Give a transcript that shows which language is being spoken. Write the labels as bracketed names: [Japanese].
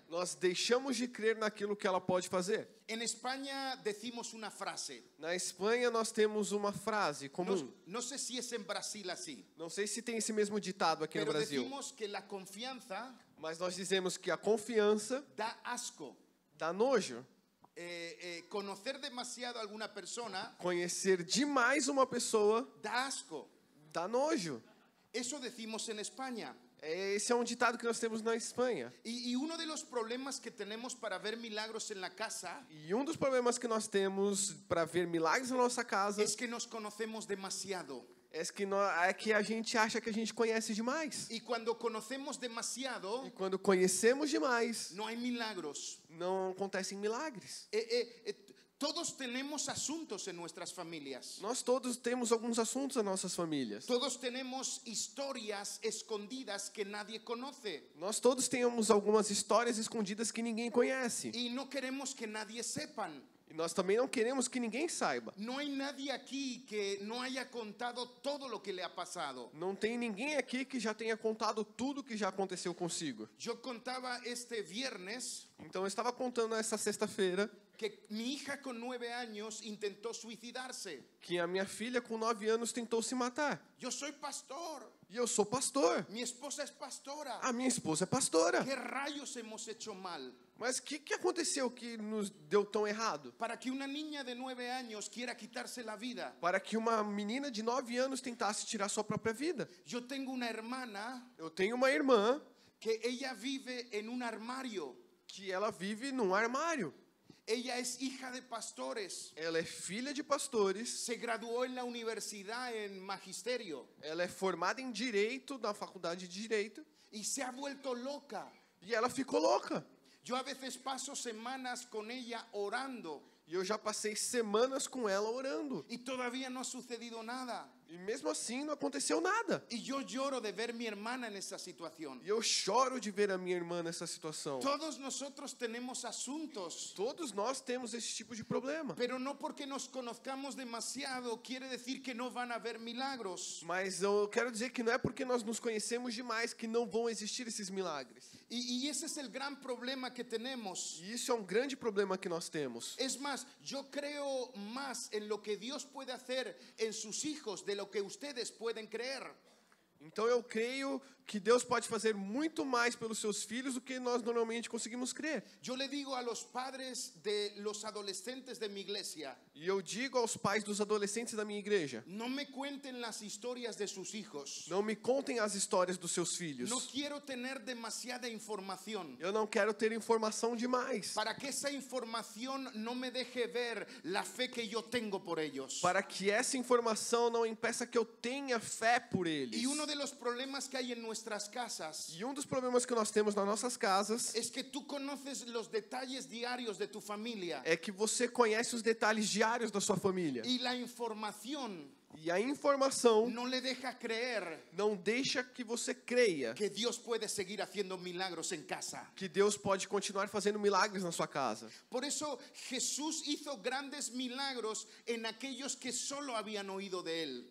[Portuguese] nós deixamos de crer naquilo que ela pode fazer. [Spanish] En España decimos una frase. [Portuguese] Na Espanha nós temos uma frase comum. [Spanish] No sé si es en Brasil así, [Portuguese] Não sei se tem esse mesmo ditado aqui no [Spanish] pero [Portuguese] Brasil, [Spanish] decimos que la confianza [Portuguese] mas nós dizemos que a confiança [Spanish] da asco. [Portuguese] dá nojo. [Spanish] Conocer demasiado a alguna persona [Portuguese] Conhecer demais uma pessoa [Spanish] da asco. [Portuguese] dá nojo. [Spanish] Eso decimos en España. [Portuguese] Esse é um ditado que nós temos na Espanha. [Spanish] Y uno de los problemas que tenemos para ver milagros en la casa [Portuguese] E um dos problemas que nós temos para ver milagres na nossa casa [Spanish] es que nos conocemos demasiado. [Portuguese] é que a gente acha que a gente conhece demais. [Spanish] Y cuando conocemos demasiado, [Portuguese] E quando conhecemos demais, [Spanish] no hay milagros. [Portuguese] não acontecem milagres. [Spanish] Todos tenemos asuntos en nuestras familias. [Portuguese] Nós todos temos alguns assuntos nas nossas famílias. [Spanish] Todos tenemos historias escondidas que nadie conoce. [Portuguese] Nós todos temos algumas histórias escondidas que ninguém conhece. [Spanish] Y no queremos que nadie sepan. [Portuguese] E nós também não queremos que ninguém saiba. [Spanish] No hay nadie aquí que no haya contado todo lo que le ha pasado. [Portuguese] Não tem ninguém aqui que já tenha contado tudo que já aconteceu consigo. [Spanish] Yo contaba este viernes [Portuguese] Então eu estava contando essa sexta-feira [Spanish] que mi hija con 9 años intentó suicidarse. [Portuguese] que a minha filha com 9 anos tentou se matar. [Spanish] Yo soy pastor. [Portuguese] E eu sou pastor. [Spanish] Mi esposa es pastora. [Portuguese] A minha esposa é pastora. [Spanish] ¿Qué rayos hemos hecho mal? [Portuguese] Mas o que aconteceu que nos deu tão errado? [Spanish] Para que una niña de 9 años quiera quitarse la vida. [Portuguese] Para que uma menina de 9 anos tentasse tirar sua própria vida. [Spanish] Yo tengo una hermana [Portuguese] Eu tenho uma irmã [Spanish] que ella vive en un armario. [Portuguese] que ela vive num armário. [Spanish] Ella es hija de pastores. [Portuguese] Ela é filha de pastores. [Spanish] Se graduó en la universidad en magisterio [Portuguese] Ela é formada em Direito, na faculdade de Direito. [Spanish] y se ha vuelto loca. [Portuguese] E ela ficou louca. [Spanish] Yo a veces paso semanas con ella orando [Portuguese] E eu já passei semanas com ela orando. [Spanish] y todavía no ha sucedido nada. [Portuguese] E mesmo assim não aconteceu nada. [Spanish] Y yo lloro de ver mi hermana en esa situación. [Portuguese] E eu choro de ver a minha irmã nessa situação. [Spanish] Todos nosotros tenemos asuntos, [Portuguese] Todos nós temos esse tipo de problema. [Spanish] pero no porque nos conozcamos demasiado quiere decir que no van a haber milagros. [Portuguese] Mas eu quero dizer que não é porque nós nos conhecemos demais que não vão existir esses milagres. [Spanish] Y ese es el gran problema que tenemos. [Portuguese] E isso é um grande problema que nós temos. [Spanish] Es más, yo creo más en lo que Dios puede hacer en sus hijos de lo que ustedes pueden creer. [Portuguese] Então eu creio que Deus pode fazer muito mais pelos seus filhos do que nós normalmente conseguimos crer. [Spanish] Yo le digo a los padres de los adolescentes de mi iglesia, [Portuguese] E eu digo aos pais dos adolescentes da minha igreja: [Spanish] no me cuenten las historias de sus hijos. [Portuguese] não me contem as histórias dos seus filhos. [Spanish] No quiero tener demasiada información [Portuguese] Eu não quero ter informação demais, [Spanish] para que esa información no me deje ver la fe que yo tengo por ellos. [Portuguese] para que essa informação não impeça que eu tenha fé por eles. [Spanish] Y uno de los problemas que hay en nuestras casas [Portuguese] E um dos problemas que nós temos nas nossas casas [Spanish] es que tú conoces los detalles diarios de tu familia [Portuguese] é que você conhece os detalles diários da sua família. [Spanish] y la información [Portuguese] E a informação [Spanish] no le deja creer [Portuguese] não deixa que você creia [Spanish] que Dios puede seguir haciendo milagros en casa. [Portuguese] que Deus pode continuar fazendo milagres na sua casa. [Spanish] Por eso Jesús hizo grandes milagros en aquellos que solo habían oído de él.